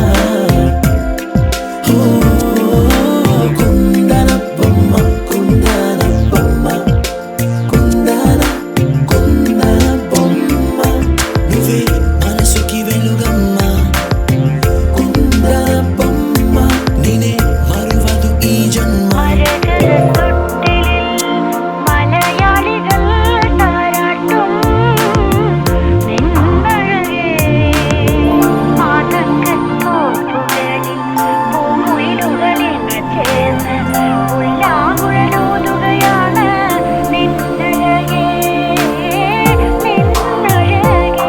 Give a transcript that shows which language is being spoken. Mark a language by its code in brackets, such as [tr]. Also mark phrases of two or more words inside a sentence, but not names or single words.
[te] కుందన బొమ్మ కుందన బొమ్మ కుందన కుందన బొమ్మ నువ్వే మనసుకి వెలుగమ్మ కుందన బొమ్మ నేనే మరువదు ఈ జన్మ [ml] മലയാളികൾ താരാട്ടും നിന്നഴകേ ആതങ്കത്തോപ്പുകളിൽ പൂമുയിലുകളെന്ന് ചേർന്ന് ഉല്ലാകുഴലൂതുകയാണ് നിന്നഴകേ നിന്നഴകേ